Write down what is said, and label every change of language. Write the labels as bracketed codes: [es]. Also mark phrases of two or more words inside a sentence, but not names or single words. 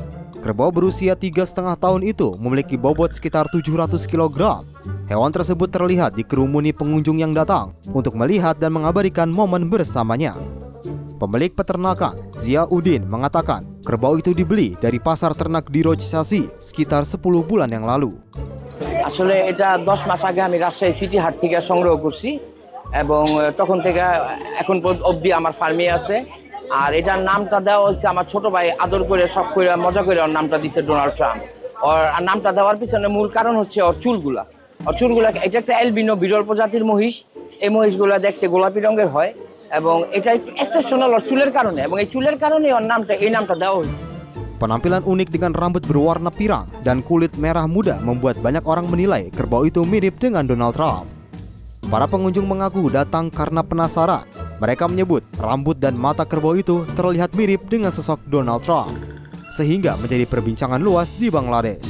[id] Kerbau berusia 3,5 tahun itu memiliki bobot sekitar 700 kg. Hewan tersebut terlihat dikerumuni pengunjung yang datang untuk melihat dan mengabadikan momen bersamanya. Pemilik peternakan, Ziauddin, mengatakan kerbau itu dibeli dari pasar ternak di Rojsasi sekitar 10 bulan yang lalu. [bn] আসলে এটা 10 মাস আগে আমি রাজশাহী সিটি হাট থেকে সংগ্রহ করছি এবং তখন থেকে এখন অবধি আমার ফার্মে আছে। আর এটার নামটা দেওয়া হচ্ছে আমার ছোট ভাই আদর করে সব করে মজা করে ওর নামটা দিয়েছে ডোনাল্ড ট্রাম্প। আর নামটা দেওয়ার পিছনে মূল কারণ হচ্ছে ওর চুলগুলা। আর চুলগুলা এটা একটা অ্যালবিনো বিরল প্রজাতির মহিষ। এই মহিষগুলা দেখতে গোলাপি রঙের হয় এবং এটা একটু এক্সেপশনাল ওর চুলের কারণে, এবং এই চুলের কারণে ওর এই নামটা দেওয়া হয়েছে। [id] Penampilan unik dengan rambut berwarna pirang dan kulit merah muda membuat banyak orang menilai kerbau itu mirip dengan Donald Trump. Para pengunjung mengaku datang karena penasaran. Mereka menyebut rambut dan mata kerbau itu terlihat mirip dengan sosok Donald Trump, sehingga menjadi perbincangan luas di Bangladesh.